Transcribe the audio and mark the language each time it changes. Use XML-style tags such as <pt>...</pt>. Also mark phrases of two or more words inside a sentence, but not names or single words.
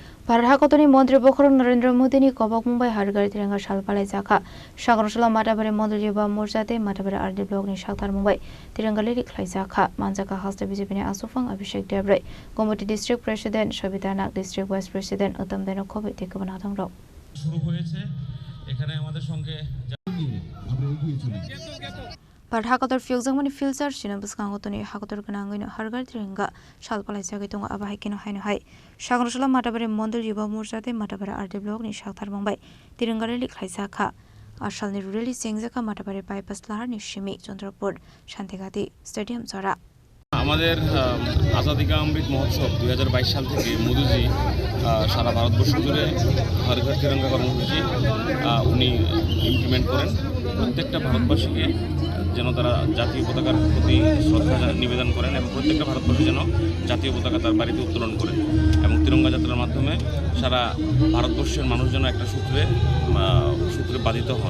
<trp>भारत हाकतनि मन्त्री बखरं नरेन्द्र मोदीनि कबक मुम्बाइ हारगारि तिरंगा सालपालाय जाखा सागरसला माटाबारि मन्दिर युवा मोर्चाते माटाबारि आरडी ब्लकनि साक्तार मुम्बाइ तिरंगा लिरि ख्लाय जाखा मानजाका हास्ता बिजेपिनि आसुफां अभिषेक देब्रै गुवाहाटी</trp> <en>District President</en> <trp>सबिता नाग</trp> <en>District Vice President</en> <trp>उत्तम देनो खबे तेकबना थांग्राव</trp> <bn>শুরু হয়েছে এখানে আমাদের সঙ্গে</bn> <trp>भारत हाकतर फिउजंमनि फिल्चार सिना बसखांगतनि हाकतर गनांगैनो हारगारि तिरंगा सालपालाय जागै दङ आबाहायकिनो हायनो हाय सागरसला माटाबारि मन्दिर युवा मोर्चाते माटाबारि आरडी ब्लकनि साक्तार मुम्बाइ तिरंगा लिरि ख्लाय जाखा आसालनि रुरेलि सेंजाका माटाबारि बाइपास लाहारनि सिमी चंद्रपुर शान्तिघाटी स्टेडियाम जरा</trp> <bn>আমাদের আজাদি কা অমৃত মহোৎসব 2022 সাল থেকে মোদিজি সারা ভারতবর্ষ জুড়ে হর ঘর তিরঙ্গা কর্মসূচি উনি ইমপ্লিমেন্ট করেন প্রত্যেকটা ভারতবাসীকে যেন তারা জাতীয় পতাকার প্রতি শ্রদ্ধা নিবেদন করেন এবং প্রত্যেকটা ভারতবাসী যেন জাতীয় পতাকা তার বাড়িতে উত্তোলন করেন এবং তিরঙ্গা যাত্রার মাধ্যমে সারা ভারতবর্ষের মানুষ যেন একটা সূত্রে বাধিত হন।</bn>